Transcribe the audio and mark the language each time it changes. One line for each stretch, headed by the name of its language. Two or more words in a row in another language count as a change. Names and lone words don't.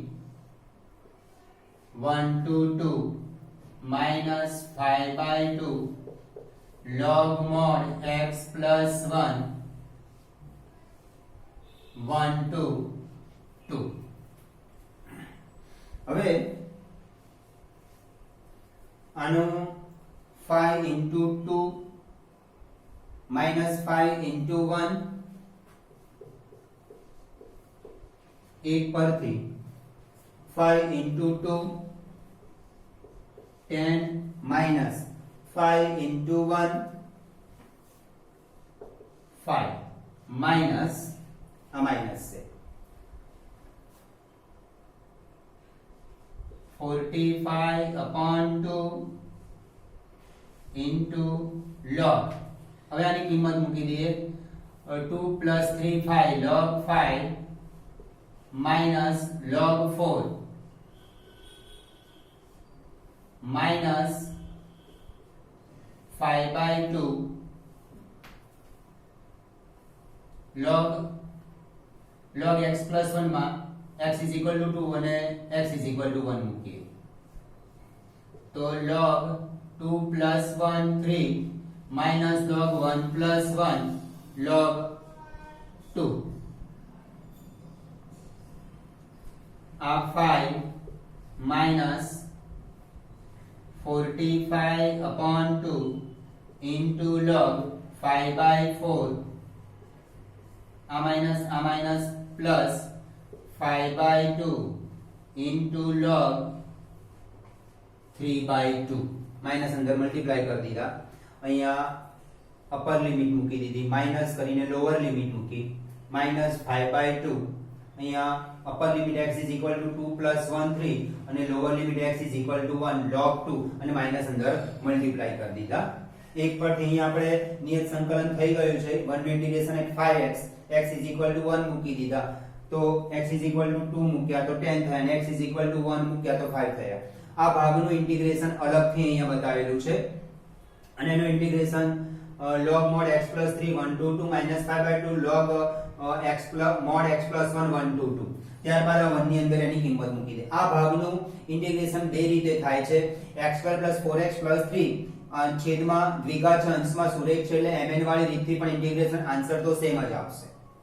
English: 1 to 2 minus 5 by 2 log mod x plus 1 1 to 2.
Gujarati: હવે આનો
English: 5 into 2 minus 5 into 1 1 પરથી 5 into 2 10 minus 5 into 1 5 minus a minus છે 45 upon 2 into log.
Gujarati: હવે આની કિંમત મૂકી દઈએ 2
English: plus 3 5 log 5 minus log 4 minus 5 by 2 log x plus 1 માં x is equal to 2 અને x is equal to 1
Gujarati: મૂકીએ તો
English: log 2 plus 1 3 minus log 1 plus 1 log 2 આ 5 minus 45 upon 2 into log 5 by 4 a minus plus 5 by 2 into log 3/2
Gujarati: માઇનસ અંદર મલ્ટીપ્લાય કરી દીધા અહીંયા અપર લિમિટ મૂકી
English: દીધી માઇનસ કરીને લોઅર લિમિટ મૂકી -5/2 અહીંયા upper limit x is equal to 2 plus 1
Gujarati: 3 અને
English: lower limit x is equal to 1 log 2
Gujarati: અને માઇનસ અંદર મલ્ટીપ્લાય કરી દીધા એક પરથી અહીંયા આપણે નિયત સંકલન થઈ ગયું છે 1 નું ઇન્ટિગ્રેશન at
English: 5x x is equal to 1
Gujarati: મૂકી દીધા તો
English: x is equal to 2
Gujarati: મૂક્યા તો 10 થયા અને
English: x is equal to
Gujarati: 1 મૂક્યા તો 5 થયા આ ભાગનું ઇન્ટિગ્રેશન અલગથી અહીંયા બતાવેલું છે અને એનું ઇન્ટિગ્રેશન
English: log mod x plus 3 1 to 2 minus 5/2 log x plus mod x plus 1 1 to 2
Gujarati: ત્યારબાદ આ 1 ની અંદર એની કિંમત મૂકી દે આ ભાગનું ઇન્ટિગ્રેશન બે રીતે થાય છે x2 4x 3 છેદમાં દ્વિઘાત અંશમાં સુરેખ છે એટલે mn વાળી રીતથી પણ ઇન્ટિગ્રેશન આન્સર તો સેમ જ આવશે